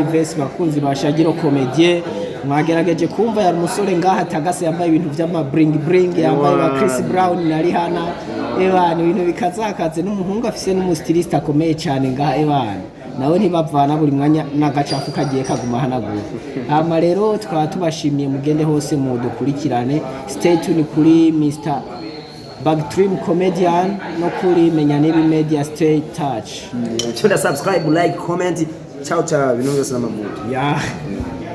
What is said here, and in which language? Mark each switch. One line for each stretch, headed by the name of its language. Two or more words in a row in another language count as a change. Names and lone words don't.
Rundi: Ives, bakunzi ba Shagiro Comedy, mwagerageje kumva yari umusore ngaha atagase yambaye ibintu vy'ama bring yambaye ba Chris Brown na Rihanna ebana ibintu bikazakaze n'umuhungu afise n'umustiliste akomeye cyane ngaha ebana nawe ntibavana buri mwanya n'agacafu kagiye kaguma hanagura hama rero tukaba tubashimiye mugende hose mu dukurikirane,
English: stay tuned
Rundi: kuri Mr. Bag Trim Comedian no kuri menya nibi media,
English: stay touch. Subscribe, like, comment.
Italian: Ciao ciao,
Rundi: bintu byose n'amavuta.